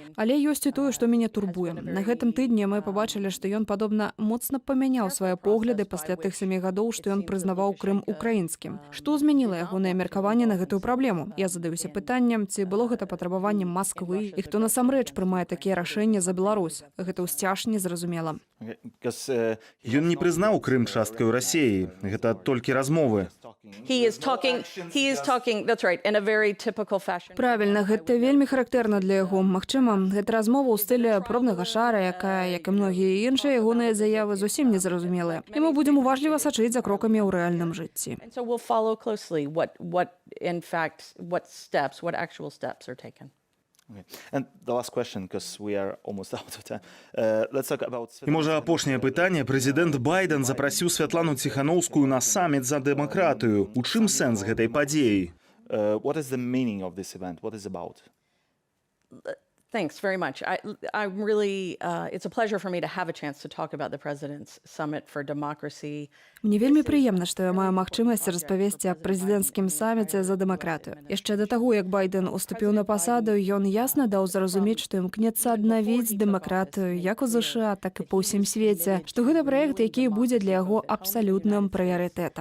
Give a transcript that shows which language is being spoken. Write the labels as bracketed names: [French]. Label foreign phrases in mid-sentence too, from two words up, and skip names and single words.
[Belarusian] Але ёсць і тое, што мяне турбуе. На гэтым тыдні мы пабачылі, што ён, падобна, моцна памяняў свае погляды пасля тых 7 гадоў, што ён прызнаваў Крым украінскім. Што змяніла ягонае меркаванне на гэтую праблему? Я задаюся пытаннем, ці было гэта патрабаваннем Масквы, і хто насамрэч прымае такія рашэнні за Беларусь. Гэта ўсцяж незразумела. Ён не прызнаў Крым часткаю Расіі. Гэта толькі размовы. [English] he is talking, that's right, in a very typical fashion. [Belarusian] Правільна, гэта вельмі характэрна для яго. Магчыма, гэта размова ў стылі пробнага шара, якая, як і многія іншыя ягоныя заявы, зусім незразумелыя. І мы будзем уважліва сачыць за крокамі ў рэальным жыцці. [English] And so we'll follow closely what actual steps are taken. Okay. And the last question, because we are almost out of time. Let's talk about... [Belarusian] І, можа, апошняе пытанне. Прэзідэнт Байден запрасіў Святлану Ціханаўскую на саміт за дэмакратыю. У чым сэнс гэтай падзеі? [English] What is the meaning of this event? What is it about? Thanks very much. I'm really, it's a pleasure for me to have a chance to talk about the President's Summit for Democracy. [Belarusian] Мне вельмі прыемна, што я маю магчымасць распавесці аб прэзідэнцкім саміце за дэмакратыю. Яшчэ да таго, як Байден уступіў на пасаду, ён ясна даў зразумець, што імкнецца аднавіць дэмакратыю як у ЗША, так і па ўсім свеце, што гэта праект, які будзе для яго абсалютным прыярытэтам.